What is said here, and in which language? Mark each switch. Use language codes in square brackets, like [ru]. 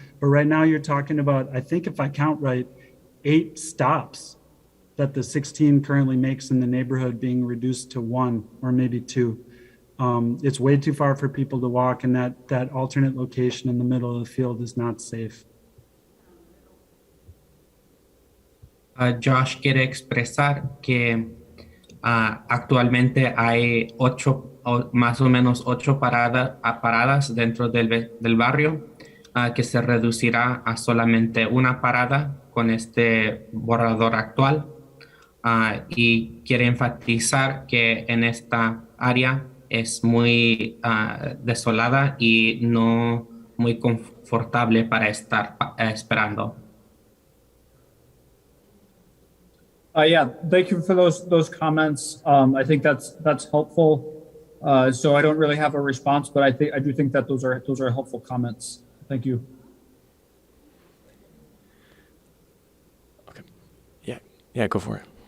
[en] But right now you're talking about, I think if I count right, 8 stops that the 16 currently makes in the neighborhood being reduced to 1 or maybe 2. It's way too far for people to walk, and that alternate location in the middle of the field is not safe. [es] Josh quiere expresar que actualmente hay más o menos 8 paradas dentro del barrio, que se reducirá a solamente una parada con este borrador actual. Y quiere enfatizar que en esta área es muy desolada y no muy confortable para estar esperando. [en] Yeah, thank you for those comments. I think that's helpful. So I don't really have a response, but I do think that those are helpful comments. Thank you. Okay. Yeah, go for it.